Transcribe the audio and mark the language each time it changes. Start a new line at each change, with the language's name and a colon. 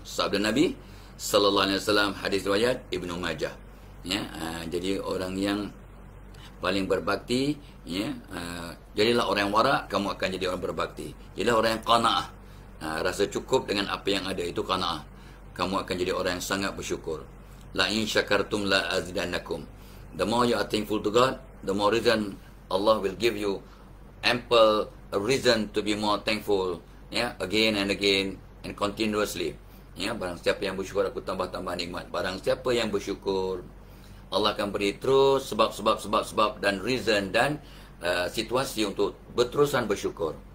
Malay: Sabda Nabi sallallahu alaihi wasallam, hadis riwayat Ibnu Majah. Ya, jadi orang yang paling berbakti, ya, jadilah orang yang wara', kamu akan jadi orang berbakti. Jadilah orang yang qanaah, rasa cukup dengan apa yang ada, itu qanaah. Kamu akan jadi orang yang sangat bersyukur.
Arabic: La in syakartum la azidannakum.
English: The more you are thankful to God, the more reason Allah will give you ample reason to be more thankful, ya, again and again and continuously.
Malay: Ya, barang siapa yang bersyukur, aku tambah-tambah nikmat. Barang siapa yang bersyukur, Allah akan beri terus sebab dan reason dan situasi untuk berterusan bersyukur.